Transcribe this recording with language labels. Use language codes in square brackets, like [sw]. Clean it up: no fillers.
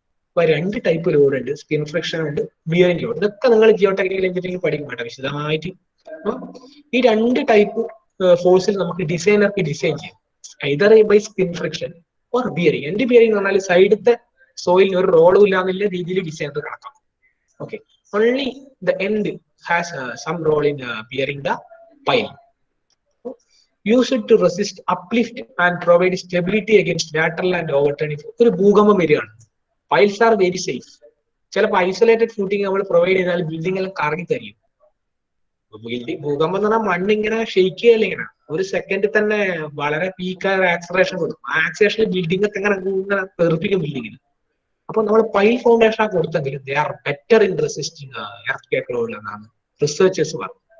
[ml] അപ്പൊ 2 type load ഉണ്ട്, skin friction ഉണ്ട്, ബിയറിംഗ് ലോഡ്. ഇതൊക്കെ നിങ്ങൾ ജിയോ ടെക്നിക്കൽ എഞ്ചിനീയറിംഗ് പഠിക്കും കേട്ടോ വിശദമായിട്ട്. ഈ 2 ടൈപ്പ് ഫോഴ്സിൽ നമുക്ക് ഡിസൈനർക്ക് ഡിസൈൻ ചെയ്യാം, [en] Either by skin friction or bearing. [ml] End bearing എന്ന് പറഞ്ഞാൽ സൈഡത്തെ സോയിലിന് ഒരു റോളും ഇല്ലാന്നുള്ള രീതിയിൽ designer കണക്കാം. [en] Okay, only the end has some role in bearing the pile. Used to resist uplift and provide stability against lateral and overturning. [ml] ഒരു ഭൂകമ്പം വരികയാണ്, [en] Piles are very safe. [ml] ചിലപ്പോൾ isolated footing നമ്മൾ പ്രൊവൈഡ് ചെയ്താൽ ബിൽഡിംഗ് എല്ലാം കറങ്ങി തരും. ഭൂകമ്പം എന്ന് പറഞ്ഞാൽ മണ്ണിങ്ങനെ ഷെയ്ക്ക് ചെയ്യല്ല, ഇങ്ങനെ ഒരു സെക്കൻഡിൽ തന്നെ വളരെ പീക്കായ ആക്സലറേഷൻ കൊടുക്കും. ആ ആക്സലറേഷനിൽ ബിൽഡിംഗ് ഒക്കെ ഇങ്ങനെ തെറിപ്പിക്കും ബിൽഡിങ്ങിന്. അപ്പൊ നമ്മൾ pile foundation കൊടുത്തെങ്കിൽ [en] they are better in resisting earthquake load [ml] എന്നാണ് റിസർച്ചേഴ്സ് പറഞ്ഞു.